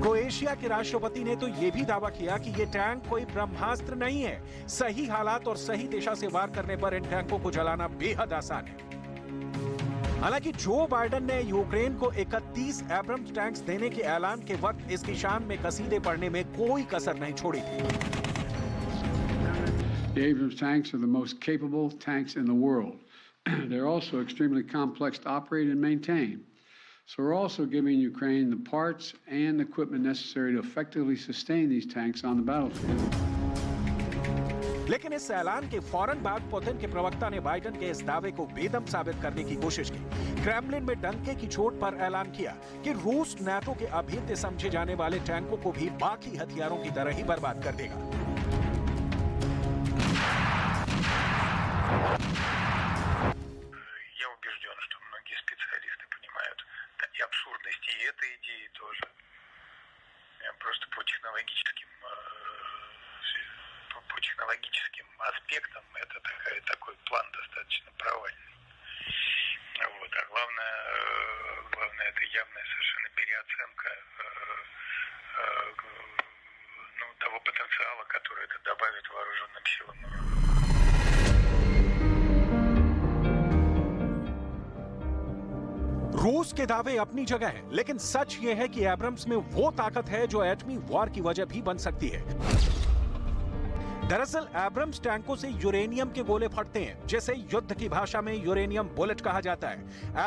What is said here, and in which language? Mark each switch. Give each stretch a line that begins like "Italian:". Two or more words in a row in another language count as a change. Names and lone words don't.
Hindi: क्रोएशिया के राष्ट्रपति ने तो यह भी दावा किया कि ये टैंक कोई ब्रह्मास्त्र नहीं है। सही हालात और सही दिशा से वार करने पर इन टैंकों को जलाना बेहद आसान है। हालांकि जो बाइडेन ने यूक्रेन को 31 एब्रम्स टैंक्स देने के ऐलान के वक्त इसकी शान में कसीदे पड़ने में कोई कसर नहीं छोड़ी थी।
English: The Abrams tanks are the most capable tanks in the world. They're also extremely complex to operate and maintain. So we're also giving Ukraine the parts and equipment necessary to effectively sustain these tanks on the battlefield.
Hindi: लेकिन इस ऐलान के फौरन बाद पुतिन के प्रवक्ता ने बाइडेन के इस दावे को बेदम साबित करने की कोशिश की। क्रेमलिन में डंके की चोट पर ऐलान किया कि रूस नाटो के अभेद्य समझे जाने वाले टैंकों को भी बाकी हथियारों की तरह ही बर्बाद कर देगा।
Russian: Я убежден, что многие специалисты понимают и абсурдность и этой идеи тоже. Просто по технологическим аспектам это такой план достаточно провальный. Вот. А главное это явная совершенно переоценка того потенциала, который это добавит вооруженным силам.
Hindi: रूस के दावे अपनी जगह हैं, लेकिन सच यह है कि एब्रम्स में वो ताकत है जो एटमी वॉर की वजह भी बन सकती है। दरअसल एब्रम्स टैंकों से यूरेनियम के गोले फटते हैं, जिसे युद्ध की भाषा में
English: uranium bullet
Hindi: कहा जाता है।